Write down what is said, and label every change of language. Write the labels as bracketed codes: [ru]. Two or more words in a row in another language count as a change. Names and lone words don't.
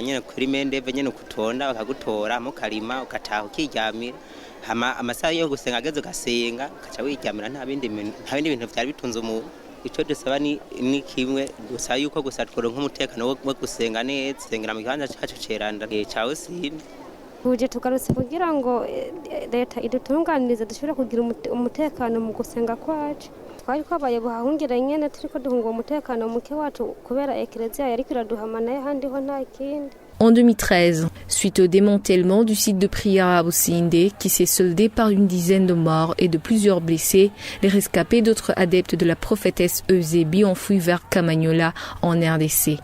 [rn] nyene kuri mendeve nyene kutonda bakagutora mukarima ukataha ukiryamira hama amasaha yo gusenga ageze ugasenga ukaca wiryamira nta bindi bintu vyari bitunze umuntu. Ico dusaba ni kimwe gusa yuko gusa tworonka umutekano wo gusenga neza sengera mu kibanza cacu ceranda cawe sindi. Uje tugarutse kugira ngo leta idutunganirize dushobora kugira umutekano mu gusenga kwacu. [fr] En 2013, suite au démantèlement du site de prière à Businde, qui s'est soldé par une dizaine de morts et de plusieurs blessés, les rescapés d'autres adeptes de la prophétesse Eusebi ont fui vers Kamanyola en RDC.